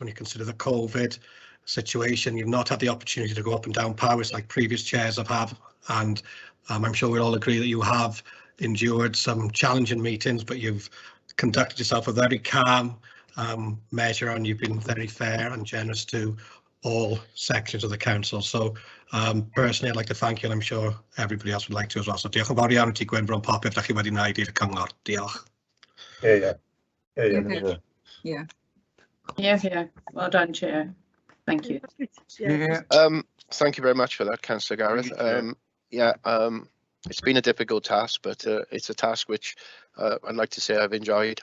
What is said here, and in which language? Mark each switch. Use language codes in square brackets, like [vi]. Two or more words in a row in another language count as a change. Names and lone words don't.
[en] When you consider the COVID situation, you've not had the opportunity to go up and down powers like previous chairs have had, and I'm sure we'll all agree that you have endured some challenging meetings, but you've conducted yourself a very calm measure, and you've been very fair and generous to all sections of the council. So personally, I'd like to thank you, and I'm sure everybody else would like to as well. [cy] So diolch yn fawr iawn i ti, Gwynfor, am popeth dach chi wedi wneud i'r cyngor. Diolch. [en] Yeah. Well done, Chair. Thank you. Thank you very much for that, Councillor Gareth. It's been a difficult task, but it's a task which I'd like to say I've enjoyed.